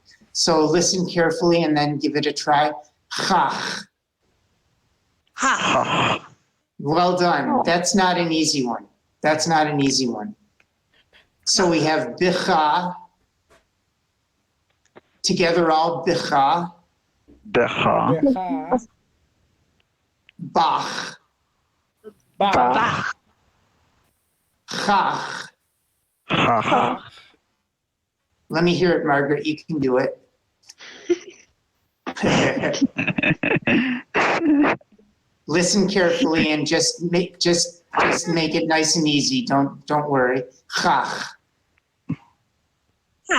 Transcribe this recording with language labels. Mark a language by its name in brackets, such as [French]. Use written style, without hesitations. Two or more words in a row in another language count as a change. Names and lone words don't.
[English] So listen carefully and then give it a try. Chach. Ha. Well done. That's not an easy one. So we have bicha. Together all bicha. Becha. Becha. Bach. Bach. Bach. Chach. Chach. Let me hear it, Margaret. You can do it. Listen carefully and just make it nice and easy. Don't worry. Chach. Ha.